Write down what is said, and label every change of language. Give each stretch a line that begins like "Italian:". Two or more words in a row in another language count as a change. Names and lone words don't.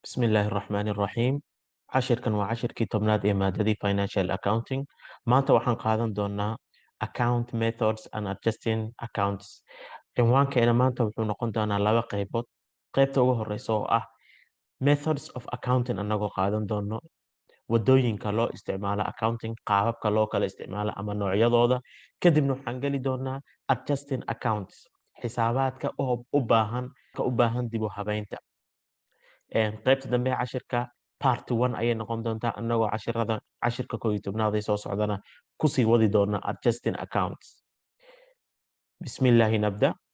Arabic: بسم الله الرحمن الرحيم
Somali: cashirkan waa cashirkii tobnaad ee maadadii
English: financial accounting
Somali: maanta waxaan qaadan doonaa
English: account methods and adjusting accounts
Somali: cinwaankeena maanta wuxuu noqon doonaa laba qaybood qaybta ugu horeysa oo ah
English: methods of accounting
Somali: anagoo qaadan doono wadooyinka loo isticmaalo accounting qaababka loo kala isticmaalo ama noocyadooda kadibna waxaan geli doonaa
English: adjusting accounts
Somali: xisaabaadka oo u baahan dib u habeynta qaybta dambe ee cashirka part 1 ayay noqon doontaa anagoo cashirka 11aad ee soo socdana kusii wadi doona
English: adjusting accounts
Somali: bismillahi nabda